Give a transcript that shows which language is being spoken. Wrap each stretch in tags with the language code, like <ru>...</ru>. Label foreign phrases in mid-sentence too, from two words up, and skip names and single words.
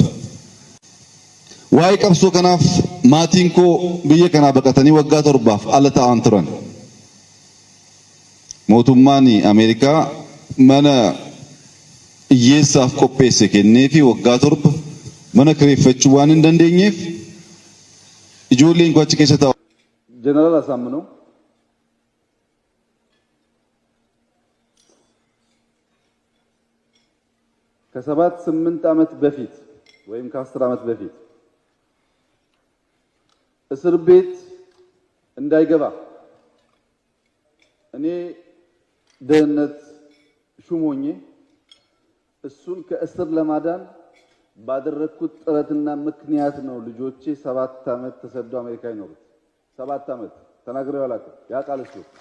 <om>Waa'ee qabsoo kanaaf maatiin koo biyya kanaa baqatanii waggaa 7 ala ta'an turan. Mootummaan Ameerikaa mana hiyyeessaaf qopheesse kenneefi waggaa 7 mana kireeffachuu waan hin dandeenyeef ijoolleen koo achi keessa taa'u.</om> <am>Jeneraal Asaምነው ከ7-8 ዓመት በፊት ወይም ከ10 ዓመት በፊት እስር ቤት እንዳይገባ እኔ ደህንነት ሹም ሆኜ እሱን ከእስር ለማዳን ባደረኩት ጥረትና ምክንያት ነው ልጆቼ 7 ዓመት ተሰደው አሜሪካ ይኖሩት። 7 ዓመት ተናግረው ያላቀው ያቃል እሱ</am>